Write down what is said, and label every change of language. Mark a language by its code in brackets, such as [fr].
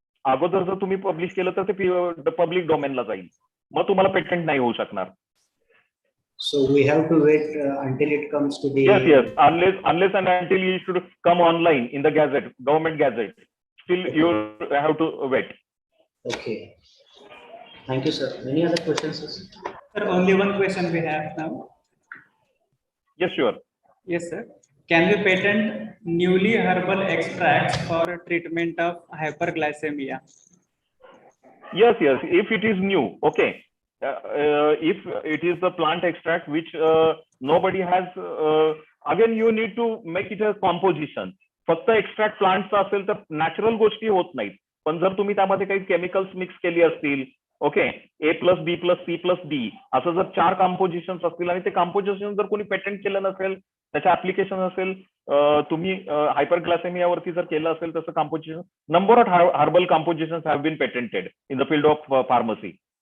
[mr] अगोदर जर तुम्ही पब्लिश केलं तर ते पब्लिक डोमेनला जाईल, मग तुम्हाला पेटंट नाही होऊ शकणार. [en] So we have to wait until it comes to the. Yes. Unless and until you should come online in the gazette, government gazette. Still, you have to wait. Okay. Thank you, sir. Any other questions? Sir, only one question we have now. Yes, sure. Yes, sir. Can we patent newly herbal extracts for treatment of hyperglycemia? Yes. If it is new, okay. If it is the plant extract which nobody has, again you need to make it a composition. [mr] फक्त extract प्लांटचा असेल तर natural गोष्टी होत नाहीत, पण जर तुम्ही त्यामध्ये काही केमिकल्स मिक्स केली असतील, ओके, A+B+C+D असं जर 4 कॉम्पोजिशन्स असतील आणि ते कॉम्पोजिशन जर कोणी पेटंट केलं नसेल, त्याच्या ऍप्लिकेशन असेल, तुम्ही हायपरग्लायसेमियावरती जर केलं असेल तसं composition, [en] Number of herbal compositions have been patented in the field of pharmacy.